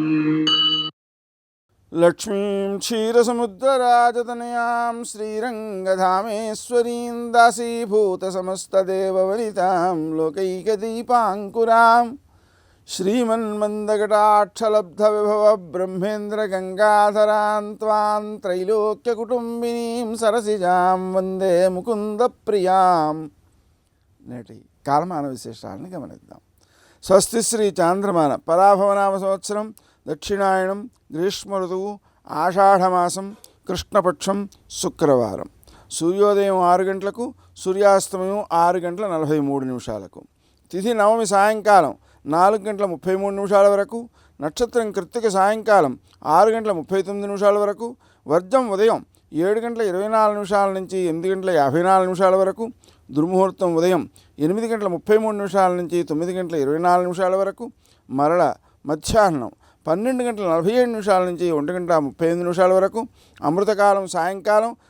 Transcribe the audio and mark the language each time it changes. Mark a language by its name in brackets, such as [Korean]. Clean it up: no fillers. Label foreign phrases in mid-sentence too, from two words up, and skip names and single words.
[Sanskrit] लक्ष्मीं क्षीरसमुद्रराजतनयां श्रीरङ्गधामेश्वरीं दासीभूतसमस्तदेववनितां लोकैकदीपाङ्कुरां श्रीमन्मन्दकटाक्षलब्धविभवब्रह्मेन्द्रगङ्गाधरां त्वां त्रैलोक्यकुटुम्बिनीं सरसिजां వందే ముకుందప్రియాం. [Telugu] నేటి కాలమాన విశేషాలను గమనిద్దాం. స్వస్తి శ్రీ చాంద్రమాన పరాభవనామ సంవత్సరం దక్షిణాయనం గ్రీష్మ ఋతువు ఆషాఢమాసం కృష్ణపక్షం శుక్రవారం. సూర్యోదయం 6 గంటలకు, సూర్యాస్తమయం 6:43 తిథి నవమి సాయంకాలం 4:33 వరకు, నక్షత్రం కృత్తిక సాయంకాలం 6:39 వరకు, వర్జం ఉదయం 7:24 నుంచి 8:54 వరకు, దుర్ముహూర్తం ఉదయం 8:33 నుంచి 9:24 వరకు, మరల మధ్యాహ్నం 12:47 నుంచి 1:35 వరకు, అమృతకాలం సాయంకాలం